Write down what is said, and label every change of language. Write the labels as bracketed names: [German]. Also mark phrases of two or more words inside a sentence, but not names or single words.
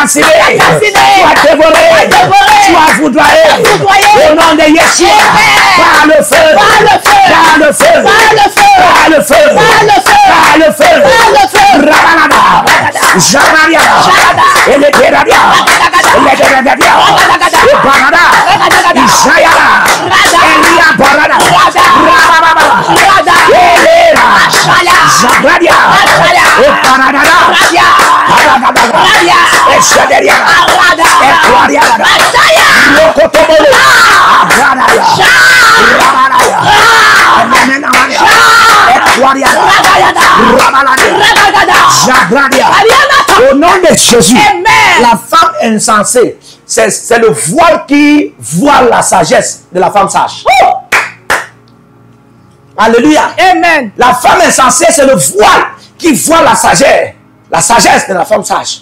[French] calcinée, soit dévorée, soit foudroyée, au nom de Yeshua, par le feu, par le feu, par le feu, par le feu, Rabanada, Jamaria, et les Péradia, les Péradia, et Barada, Ishayara, Elia Barada, Rababa, Elera, Zabradia, et Paradada, et Shaderia, et Claria, Locotomolo, Abradaya, Rabanaya, et Claria, Zabradia. Au nom de Jésus, la femme insensée, c'est le voile qui voile la sagesse de la femme sage. Alléluia. Amen. La femme insensée, c'est le voile qui voile la sagesse de la femme sage.